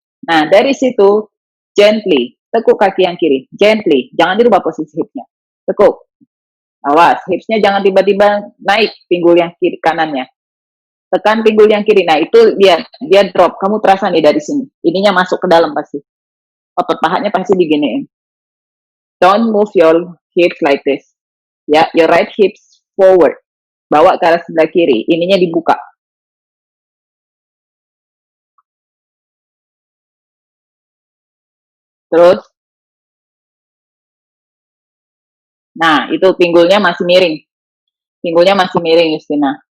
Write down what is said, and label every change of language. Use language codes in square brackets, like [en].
[id] Nah, dari situ, gently. Tekuk kaki yang kiri. Gently. Jangan dirubah posisi hipnya. Tekuk. Awas, hipsnya jangan tiba-tiba naik pinggul yang kiri kanannya. Tekan pinggul yang kiri. Nah, itu dia drop. Kamu terasa nih dari sini. Ininya masuk ke dalam pasti. Otot pahanya pasti diginiin. [en] Don't move your hips like this. Ya, your right hips forward. [id] Bawa ke arah sebelah kiri. Ininya dibuka. Terus. Nah, itu pinggulnya masih miring. Pinggulnya masih miring, Justina.